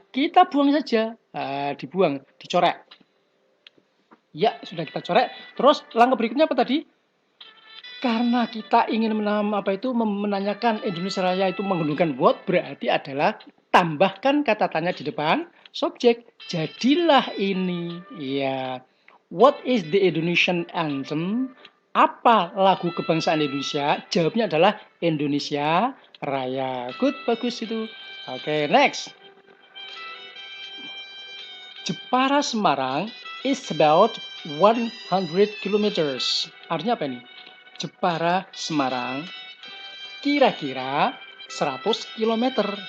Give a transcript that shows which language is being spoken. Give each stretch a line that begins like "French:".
Indonesian: Kita buang saja. Dibuang, dicoret. Ya, sudah kita coret. Terus langkah berikutnya apa tadi? Karena kita ingin menanyakan Indonesia Raya itu menggunakan what, berarti adalah tambahkan kata tanya di depan subjek. Jadilah ini. Ya.
English: What is the Indonesian anthem?
Indonesian: Apa lagu kebangsaan Indonesia? Jawabnya adalah Indonesia Raya. Good, bagus itu. Oke, next.
English: Jepara Semarang is about 100 kilometers.
Indonesian: Artinya apa ini? Jepara Semarang kira-kira 100 kilometer.